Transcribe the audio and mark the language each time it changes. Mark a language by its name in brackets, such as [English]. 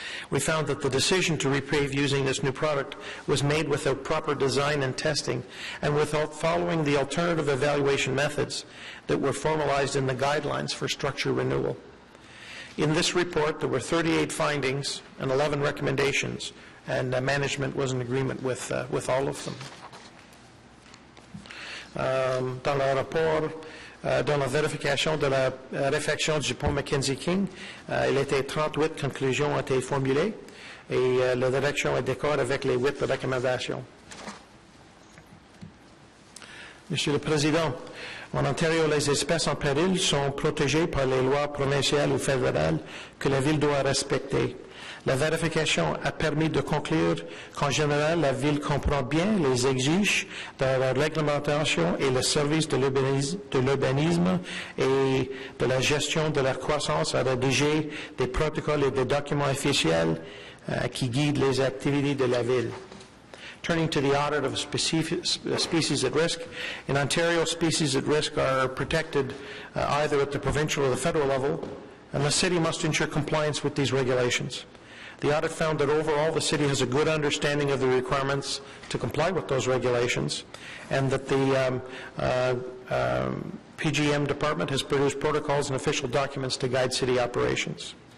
[English] We found that the decision to repave using this new product was made without proper design and testing and without following the alternative evaluation methods that were formalized in the guidelines for structure renewal. In this report, there were 38 findings and 11 recommendations, and management was in agreement with all of them. [French] Dans le rapport, dans la vérification de la réfection du pont Mackenzie King, il était 38 conclusions ont été formulées et la direction est d'accord avec les 8 recommandations. Monsieur le Président, en Ontario, les espèces en péril sont protégées par les lois provinciales ou fédérales que la Ville doit respecter. La vérification a permis de conclure qu'en général, la Ville comprend bien les exigences de la réglementation et le service de l'urbanisme et de la gestion de la croissance à rédiger des protocoles et des documents officiels qui guident les activités de la Ville. [English] Turning to the audit of species at risk, in Ontario, species at risk are protected either at the provincial or the federal level, and the city must ensure compliance with these regulations. The audit found that overall the city has a good understanding of the requirements to comply with those regulations, and that the PGM department has produced protocols and official documents to guide city operations.